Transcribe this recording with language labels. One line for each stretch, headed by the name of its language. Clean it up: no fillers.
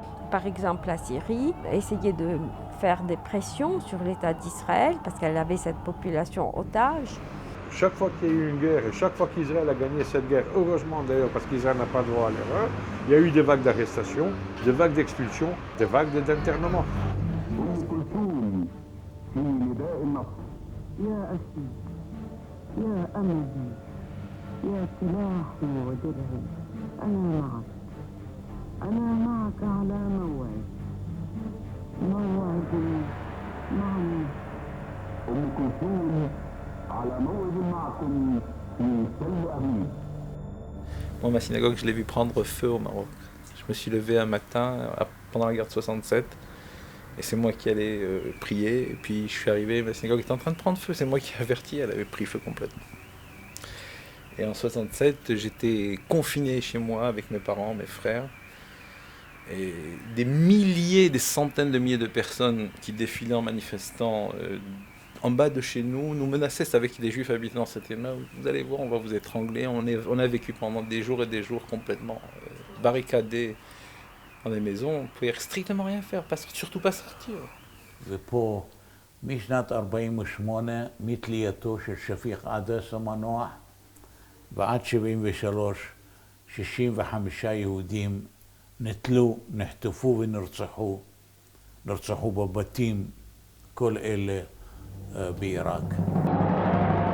French: Par exemple, la Syrie essayait de faire des pressions sur l'État d'Israël parce qu'elle avait cette population otage. Chaque fois qu'il y a eu une guerre et chaque fois qu'Israël a gagné cette guerre, heureusement d'ailleurs parce qu'Israël n'a pas droit à l'erreur, il y a eu des vagues d'arrestation, des vagues d'expulsion, des vagues d'internement.
Arabic: يا أسي يا أملي يا سلاحي ودرعي أنا معك على موعد معنا أم كلثوم على موعد معكم في تل أبيب.
French: Moi, ma synagogue, je l'ai vu prendre feu au Maroc. Je me suis levé un matin pendant la guerre de 67 Et c'est moi qui allais prier. Et puis je suis arrivé, la synagogue était en train de prendre feu. C'est moi qui ai averti, elle avait pris feu complètement. Et en 67, j'étais confiné chez moi avec mes parents, mes frères. Et des milliers, des centaines de milliers de personnes qui défilaient en manifestant en bas de chez nous, nous menaçaient. C'est avec des Juifs habitant dans cette immeuble. Vous allez voir, on va vous étrangler. On a vécu pendant des jours et des jours complètement barricadés dans des maisons. On ne pouvait strictement rien faire, surtout pas sortir.
Hebrew: ופה, משנת 48, מתלייתו של שפיק עדס המנוח, ועד 73, 65 יהודים נתלו, נחטפו ונרצחו, נרצחו בבתים, כל אלה בעיראק.